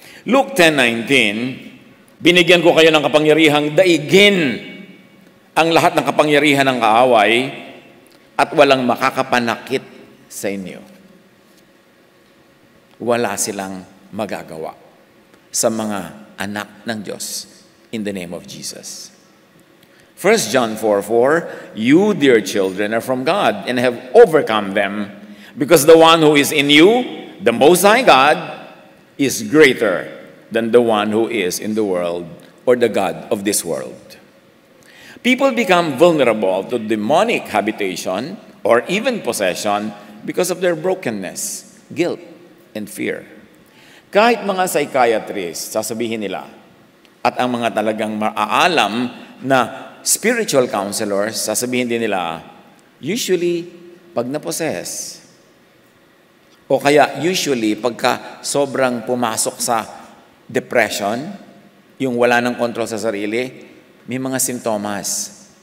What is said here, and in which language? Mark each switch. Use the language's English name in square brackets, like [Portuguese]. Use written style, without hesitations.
[Filipino] Luke 10:19, binigyan ko kayo ng kapangyarihang daigin ang lahat ng kapangyarihan ng kaaway at walang makakapanakit sa inyo. Wala silang magagawa sa mga anak ng Diyos [English] in the name of Jesus. 1 John 4:4, you, dear children, are from God and have overcome them, because the one who is in you, the Most High God, is greater than the one who is in the world or the God of this world. People become vulnerable to demonic habitation or even possession because of their brokenness, guilt, and fear. [Filipino] Kahit mga psychiatrists, sasabihin nila, at ang mga talagang maaalam na spiritual counselors, sasabihin din nila, usually, pag na-possess, o kaya usually, pagka sobrang pumasok sa depression, yung wala ng kontrol sa sarili, may mga sintomas.